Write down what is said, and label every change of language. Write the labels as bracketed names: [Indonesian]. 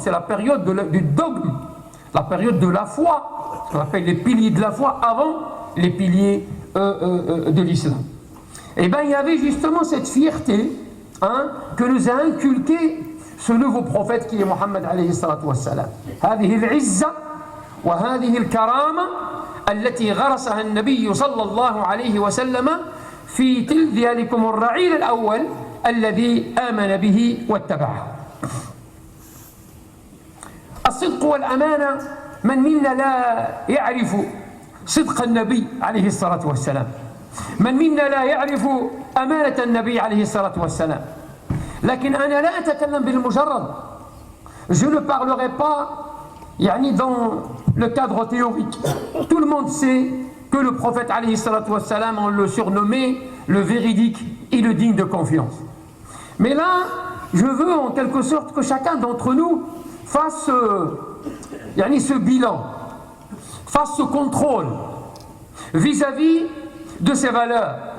[French] C'est la période du dogme, la période de la foi, ce qu'on appelle les piliers de la foi avant les piliers de l'islam. Et bien, il y avait justement cette fierté que nous a inculqué ce nouveau prophète qui est Mohammed alayhi salatu wassalam. [Arabic] هذه العزة وهذه الكرامة التي غرسها النبي صلى الله عليه وسلم في ذلكم الرعيل الأول الذي آمن به واتبعه. الصدق والأمانة، من منا لا يعرف صدق النبي عليه الصلاة والسلام؟ من منا لا يعرف أمانة النبي عليه الصلاة والسلام؟ لكن أنا لا أتكلم بالمجرد. [French] Je ne parlerai pas يعني dans le cadre théorique. Tout le monde sait que le prophète alayhi salatu wassalam, on le surnommait le véridique et le digne de confiance. Mais là, je veux en quelque sorte que chacun d'entre nous fasse ce bilan, fasse ce contrôle vis-à-vis de ses valeurs.